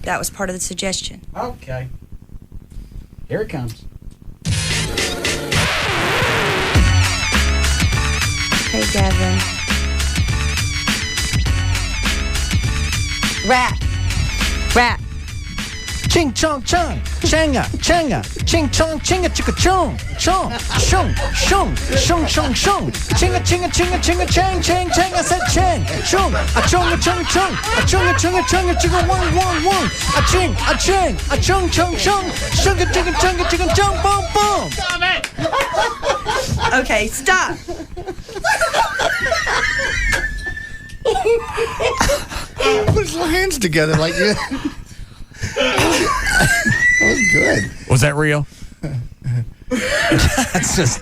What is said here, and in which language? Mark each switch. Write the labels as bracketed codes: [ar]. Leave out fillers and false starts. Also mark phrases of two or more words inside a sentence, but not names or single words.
[en] That was part of the suggestion. Okay. Here it comes. Hey, Gavin. Rap. Rap. Ching chong chung, changa, changa, ching chong, chinga chicka chung, chung, shung, shung, shung, shung, shung, chinga, chinga, chinga, chinga, chang, chang, chang, I said chang, shung, a chung, a chung, chung, a chung, a chung, a chung, a chicka, one, one, one, a ching, a chang, a chung, chung, chung, sugar, chicka, chunga, chicka, chung, boom, boom. Stop it! Okay, stop. Put his hands together like you. That was good. Was that real? That's just.